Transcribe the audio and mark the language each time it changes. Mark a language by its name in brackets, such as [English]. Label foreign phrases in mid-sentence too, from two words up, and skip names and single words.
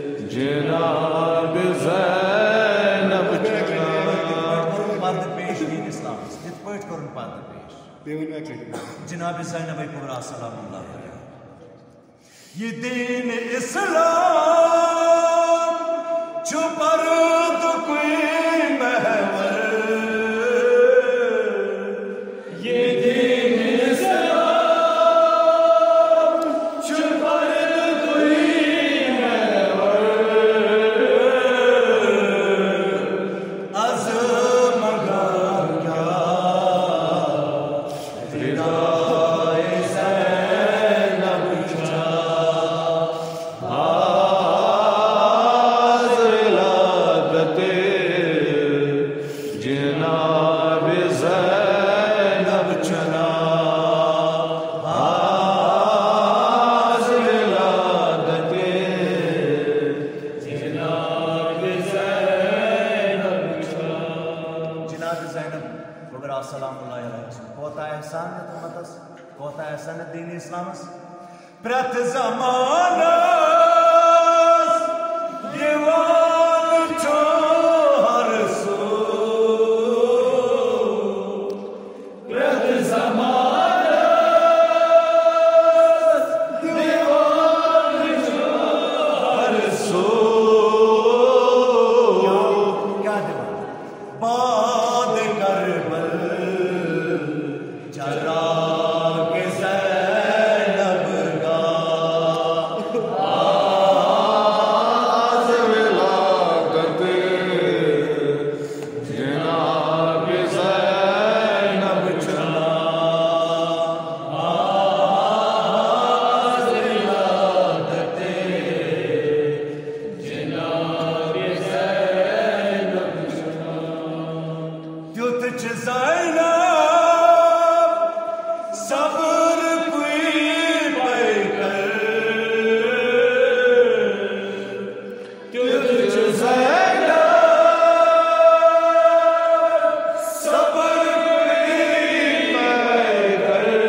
[Kashmiri] جناب زینب پردٕ پیش دین اسلامس یِتھ پٲٹھۍ کوٚرُن پردٕ پیش جناب زینب کبرا [Arabic] سلام اللہ علیہ [Kashmiri] یہ دین اسلام چھُ پردٕ کوئی محور یہ دین اسلام چھُ پردٕ کوئی محور از مگر کیا ردائے زینب چھا آز ولادت جناب زینب چنا آز ولادت جناب زینب چنا جناب زینب کبرا [Arabic] سلام اللہ علیہ [Kashmiri] کوتاہ احسان امتس کوتاہ احسان دین اسلامس پرٛٮ۪تھ زمانس یِوان چھُ ہر سُہ پرٛٮ۪تھ زمانس یِوان چھُ ہر سُہ کیا دِوان باد کربل چراغ زینب کا آز ولادت جناب زینب چنا آز ولادت جناب زینب چنا تیُتھ چھِ زینب صبر کوئی پیکر تیُتھ چھُ زینب صبر کوئی پیکر